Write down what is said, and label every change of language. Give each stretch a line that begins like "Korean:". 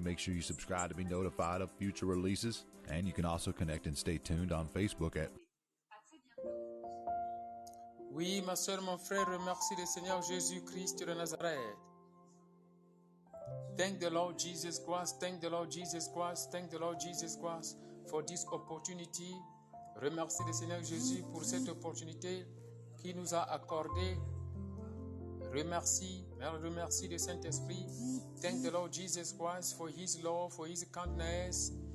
English: Make sure you subscribe to be notified of future releases. And you can also connect and stay tuned on Facebook at...
French: Oui, ma soeur, mon frère, remercie le Seigneur Jésus-Christ de Nazareth.
English: Thank the Lord Jesus Christ, thank the Lord Jesus Christ, thank the Lord Jesus Christ for this opportunity.
French: Remercie le Seigneur Jésus pour cette opportunité qu'il nous a accordée. Remercie le Saint-Esprit.
English: Thank the Lord Jesus Christ for His love, for His kindness.